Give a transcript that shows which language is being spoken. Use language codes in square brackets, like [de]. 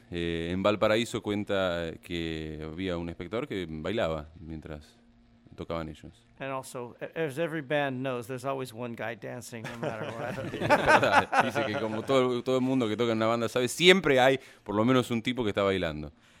[es] En Valparaíso cuenta que había un espectador que bailaba mientras tocaban ellos. [en] And also, as every band knows, there's always one guy dancing no matter what. [es] Dice que como todo el mundo que toca en una banda sabe, siempre hay por lo menos un tipo que está bailando.